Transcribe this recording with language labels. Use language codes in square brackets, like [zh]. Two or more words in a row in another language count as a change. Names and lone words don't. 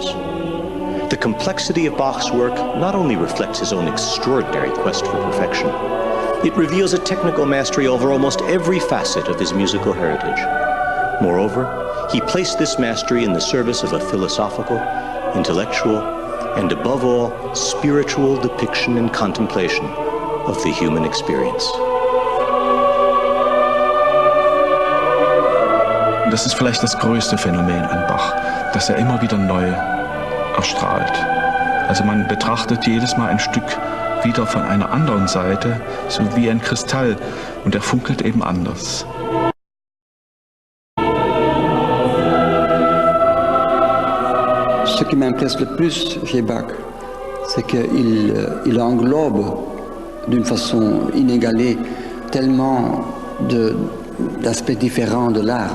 [en] The complexity of Bach's work not only reflects his own extraordinary quest for perfection, it reveals a technical mastery over almost every facet of his musical heritage. Moreover, he placed this mastery in the service of a philosophical, intellectual, and above all, spiritual depiction and contemplation of the human experience. [de] Das ist vielleicht das größte Phänomen an Bach, dass er immer wieder neu erstrahlt. Also man betrachtet jedes Mal ein Stück wieder von einer anderen Seite, so wie ein Kristall, und er funkelt eben anders. [fr] Ce qui m'intéresse le plus chez Bach, c'est qu'il englobe d'une façon inégalée tellement d'aspects différents de l'art.